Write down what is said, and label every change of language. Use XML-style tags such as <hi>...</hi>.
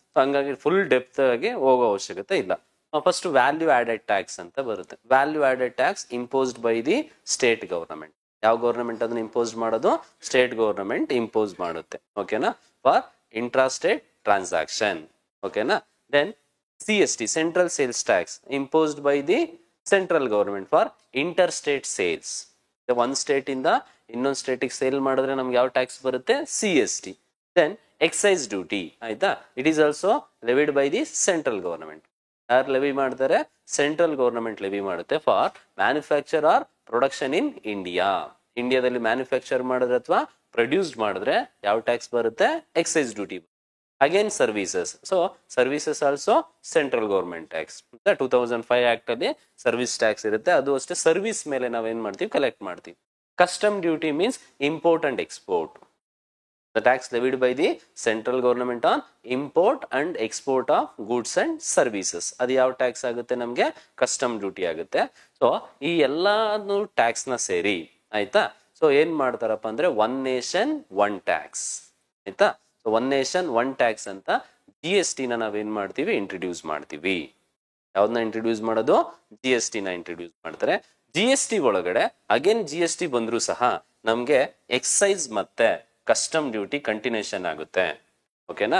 <kn>ಹಂಗಾಗಿ full depth ಆಗಿ ಹೋಗೋ ಅವಶ್ಯಕತೆ ಇಲ್ಲ. ಫಸ್ಟ್ ವ್ಯಾಲ್ಯೂ ಆಡೆಡ್ ಟ್ಯಾಕ್ಸ್ ಅಂತ ಬರುತ್ತೆ.</kn> <en>Value added tax imposed by the state government.</en> <kn>ಯಾವ ಗವರ್ನಮೆಂಟ್ ಅದನ್ನ ಇಂಪೋಸ್ ಮಾಡೋದು? ಸ್ಟೇಟ್ ಗವರ್ನಮೆಂಟ್ ಇಂಪೋಸ್ ಮಾಡುತ್ತೆ. ಓಕೆನಾ?</kn> <en>For intra state transaction.</en> <kn>ಓಕೆನಾ? Then</kn> <en>CST, Central Sales Tax, imposed by the central government for interstate sales. One state</en> <kn>ಇಂದ ಇನ್ನೊಂದು ಸ್ಟೇಟಿಗೆ sale ಮಾಡಿದ್ರೆ ನಮ್ಗೆ ಯಾವ ಟ್ಯಾಕ್ಸ್ ಬರುತ್ತೆ? CST.</kn> <en>Then excise duty, ಆಯ್ತಾ, it is also levied by the central government.</en> <kn>ಯಾರು levy ಮಾಡ್ತಾರೆ?</kn> <en>Central government levy ಮಾಡುತ್ತೆ for manufacture or production in India.</en> <kn>ಇಂಡಿಯಾದಲ್ಲಿ ಮ್ಯಾನುಫ್ಯಾಕ್ಚರ್ ಮಾಡಿದ್ರೆ ಅಥವಾ ಪ್ರೊಡ್ಯೂಸ್ಡ್ ಮಾಡಿದ್ರೆ ಯಾವ ಟ್ಯಾಕ್ಸ್ ಬರುತ್ತೆ? Excise duty.</kn> <en>Again services, so services also central government tax.</en> <kn>2005 act ಅಲ್ಲಿ ಸರ್ವಿಸ್ ಟ್ಯಾಕ್ಸ್ ಇರುತ್ತೆ, ಅದು ಅಷ್ಟೇ ಸರ್ವಿಸ್ ಮೇಲೆ ನಾವೇನ್ ಮಾಡ್ತೀವಿ? ಕಲೆಕ್ಟ್ ಮಾಡ್ತೀವಿ.</kn> <en>Custom duty means import and export. The tax levied by the central government on import and export of goods and services.</en> <kn>ಅದು ಯಾವ ಟ್ಯಾಕ್ಸ್ ಆಗುತ್ತೆ? ನಮಗೆ ಕಸ್ಟಮ್ ಡ್ಯೂಟಿ ಆಗುತ್ತೆ. ಸೊ ಈ ಎಲ್ಲಾನು ಟ್ಯಾಕ್ಸ್ ನ ಸೇರಿ, ಆಯ್ತಾ, ಸೊ ಏನ್ ಮಾಡ್ತಾರಪ್ಪ ಅಂದ್ರೆ</kn> <en>one nation one tax,</en> <kn>ಆಯ್ತಾ. So</kn> <en>one nation one tax</en> <kn>ಅಂತ GST ನ ನಾವೇನ್ ಮಾಡ್ತೀವಿ? ಇಂಟ್ರೊಡ್ಯೂಸ್ ಮಾಡ್ತೀವಿ. ಯಾವ್ದನ್ನ ಇಂಟ್ರೊಡ್ಯೂಸ್ ಮಾಡೋದು? GST ನ ಇಂಟ್ರೊಡ್ಯೂಸ್ ಮಾಡ್ತಾರೆ. GST ಒಳಗಡೆ ಅಗೇನ್ GST ಬಂದ್ರು ಸಹ ನಮ್ಗೆ ಎಕ್ಸೈಸ್ ಮತ್ತೆ ಕಸ್ಟಮ್ ಡ್ಯೂಟಿ ಕಂಟಿನ್ಯೂಷನ್ ಆಗುತ್ತೆ. ಓಕೆನಾ?</kn>